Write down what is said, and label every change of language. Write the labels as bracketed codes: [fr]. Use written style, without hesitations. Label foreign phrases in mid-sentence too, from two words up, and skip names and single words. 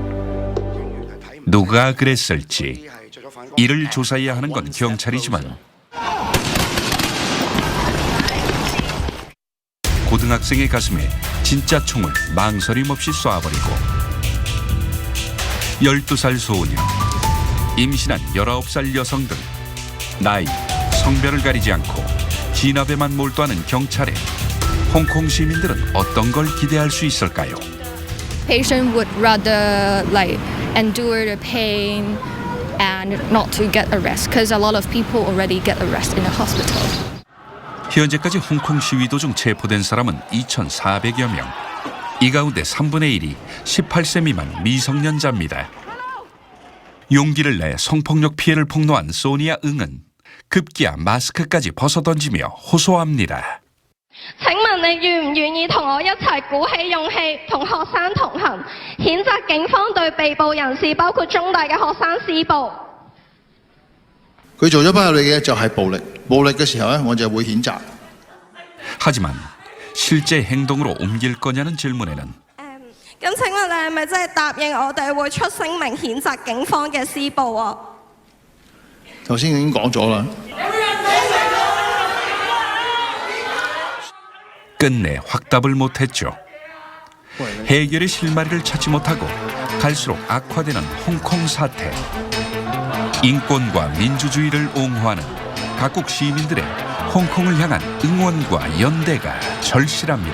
[ko] 누가 그랬을지 이를 조사해야 하는 건 경찰이지만 고등학생의 가슴에 진짜 총을 망설임 없이 쏴버리고 12살 소녀, 임신한 19살 여성들, 나이, 성별을 가리지 않고 진압에만 몰두하는 경찰에 홍콩 시민들은 어떤 걸 기대할 수 있을까요? [en] Patient would rather endure the pain and not to get arrested because a lot of people already get arrested in the hospital. [ko] 현재까지 홍콩 시위 도중 체포된 사람은 2,400여 명. 이 가운데 3분의 1이 18세 미만 미성년자입니다. 용기를 내 성폭력 피해를 폭로한 소니아 응은 급기야 마스크까지 벗어던지며 호소합니다. [yue] 請問你願唔願意同我一齊鼓起勇氣，同學生同行，譴責警方對被捕人士，包括中大嘅學生施暴？佢做咗不合理嘅就係暴力，暴力嘅時候咧，我就會譴責。 [ko] 하지만 실제 행동으로 옮길 거냐는 질문에는 [yue] 咁請問你係咪真係答應我哋會出聲明譴責警方嘅施暴啊？頭先已經講咗啦。 [ko] 끝내 확답을 못했죠. 해결의 실마리를 찾지 못하고 갈수록 악화되는 홍콩 사태. 인권과 민주주의를 옹호하는 각국 시민들의 홍콩을 향한 응원과 연대가 절실합니다.